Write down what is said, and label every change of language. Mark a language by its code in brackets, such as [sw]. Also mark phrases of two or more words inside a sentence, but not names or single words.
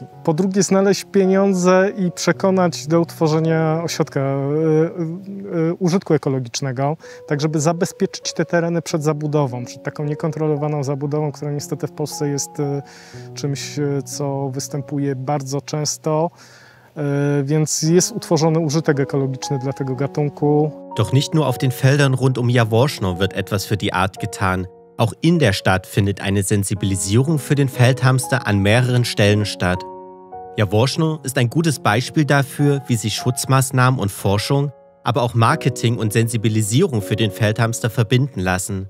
[pl] Po drugie, znaleźć pieniądze i przekonać do utworzenia ośrodka użytku ekologicznego, tak żeby zabezpieczyć te tereny przed zabudową, przed taką niekontrolowaną zabudową, która niestety w Polsce jest czymś, co występuje bardzo często, więc jest utworzony użytek ekologiczny dla tego gatunku. [de] Doch nicht nur auf den Feldern rund um Jaworzno wird etwas für die Art getan. Auch in der Stadt findet eine Sensibilisierung für den Feldhamster an mehreren Stellen statt. Jaworzno ist ein gutes Beispiel dafür, wie sich Schutzmaßnahmen und Forschung, aber auch Marketing und Sensibilisierung für den Feldhamster verbinden lassen.